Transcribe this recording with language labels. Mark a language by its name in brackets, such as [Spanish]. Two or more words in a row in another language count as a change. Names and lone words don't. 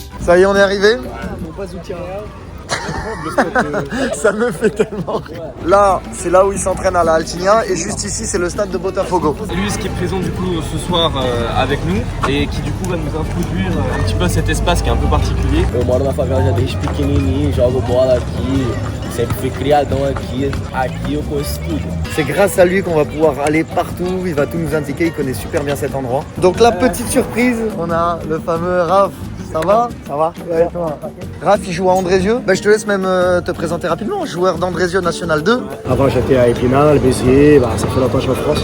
[French] Ça y est, on est arrivé. Ça me fait tellement rire. Là, c'est là où ils s'entraînent à la Altinha et juste ici, c'est le stade de Botafogo. Lui, ce qui est présent du coup ce soir avec nous et qui du coup va nous introduire un petit peu à cet espace qui est un peu particulier. [Portuguese] Eu moro na favela já desde pequenininho, jogo bola aqui, sempre fui criadão aqui eu conheço tudo. [French] C'est grâce à lui qu'on va pouvoir aller partout, il va tout nous indiquer, il connaît super bien cet endroit. Donc la petite surprise, on a le fameux Raph. Ça va? Ça va? Ouais, toi. Raph, il joue à Andrézieux. Je te laisse même te présenter rapidement, joueur d'Andrézieux National 2. Avant, j'étais à Épinal, Béziers, ça fait longtemps que je suis en France.